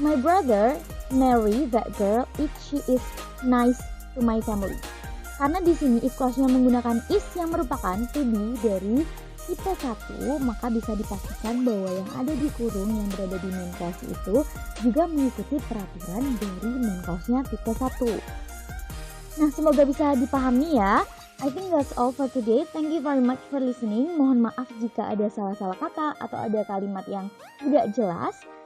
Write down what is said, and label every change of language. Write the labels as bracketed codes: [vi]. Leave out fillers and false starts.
[en] My brother marry that girl if she is nice to my family. [id] Karena di sini if clause-nya menggunakan is yang merupakan to be dari tipe 1, maka bisa dipastikan bahwa yang ada di kurung yang berada di main clause itu juga mengikuti peraturan dari main clause-nya tipe 1. Nah, semoga bisa dipahami ya. [en] I think that's all for today. Thank you very much for listening. [id] Mohon maaf jika ada salah-salah kata atau ada kalimat yang tidak jelas.